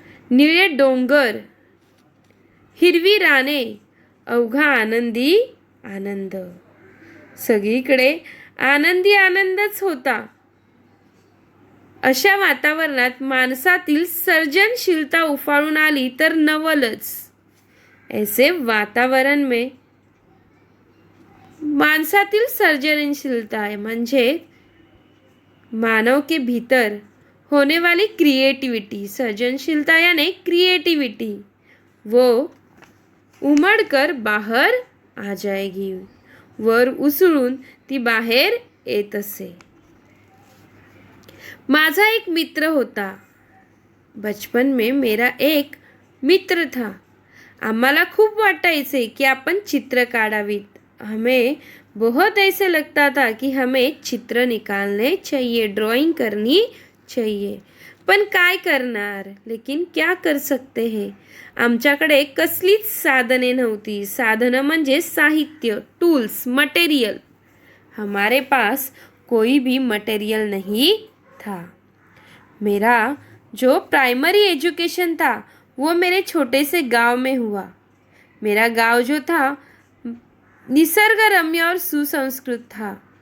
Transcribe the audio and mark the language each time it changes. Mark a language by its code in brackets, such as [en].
[mr] निळे डोंगर, हिरवी राने, अवघा आनंदी आनंद. सगळीकडे आनंदी आनंदच होता. अशा वातावरणात माणसातील सर्जनशीलता उफाळून आली तर नवलच. [hi] ऐसे वातावरण में [mr] माणसातील सर्जनशीलता है म्हणजे [hi] मानव के भीतर होने वाली क्रिएटिविटी. सर्जनशीलता यानी क्रिएटिविटी वो उमड़ बाहर आ जाएगी. [mr] वर उसळून ती बाहेर येत असे. माझा एक मित्र होता. [hi] बचपन में मेरा एक मित्र था. [mr] आम्हाला खूप वाटायचे की आपण चित्र काढावीत. [hi] हमें बहुत ऐसे लगता था कि हमें चित्र निकालने चाहिए, ड्राइंग करनी चाहिए. [mr] पण काय करणार? [hi] लेकिन क्या कर सकते हैं. [mr] आमच्याकडे कसलीच साधने नव्हती. साधनं म्हणजे साहित्य, टूल्स, मटेरियल. [hi] हमारे पास कोई भी मटेरियल नहीं था. मेरा जो प्राइमरी एजुकेशन था वो मेरे छोटे से गांव में हुआ. मेरा गांव जो था निसर्ग रम्य और सुसंस्कृत था.